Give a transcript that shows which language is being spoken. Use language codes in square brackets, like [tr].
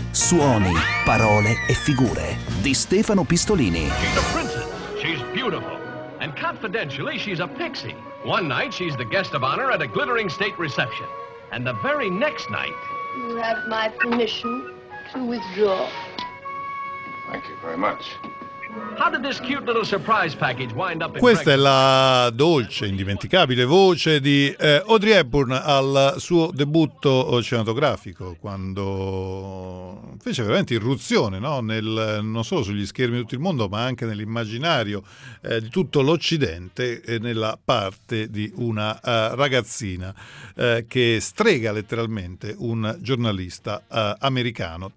[it] Suoni, parole e figure di Stefano Pistolini. [en] She's a princess. She's beautiful. And confidentially, she's a pixie. One night, she's the guest of honor at a glittering state reception. And the very next night... You have my permission to withdraw. Thank you very much. How did this cute little surprise package wind up in [it] Questa è la dolce, indimenticabile voce di Audrey Hepburn al suo debutto cinematografico, quando fece veramente irruzione, no? Non solo sugli schermi di tutto il mondo, ma anche nell'immaginario di tutto l'Occidente, e nella parte di una ragazzina che strega letteralmente un giornalista americano.